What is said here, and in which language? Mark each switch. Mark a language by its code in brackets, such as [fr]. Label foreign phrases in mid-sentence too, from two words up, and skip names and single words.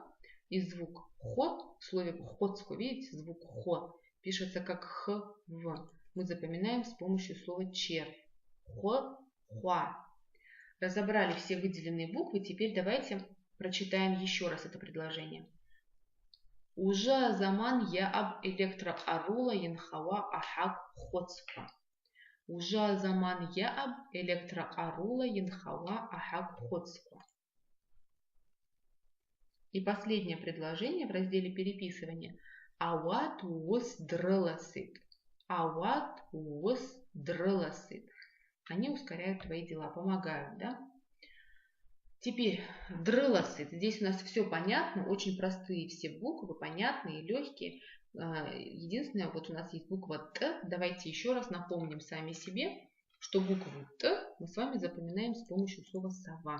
[ru] И звук хо в слове охотско, видите, звук хо пишется как х, в. Мы запоминаем с помощью слова червь. Хо, хуа. Разобрали все выделенные буквы, теперь давайте прочитаем еще раз это предложение. [ab] Уже заман я об электроарула янхава ахак хоцка. Уже заман я об электроарула янхава ахак хоцка. [ru] И последнее предложение в разделе переписывания. [ab] Ауат уос дрыласит. Ауат уос дрыласит. [ru] Они ускоряют твои дела, помогают, да? Теперь дрыласит. Здесь у нас все понятно, очень простые все буквы, понятные, легкие. Единственное, вот у нас есть буква Т. Давайте еще раз напомним сами себе, что букву Т мы с вами запоминаем с помощью слова сова.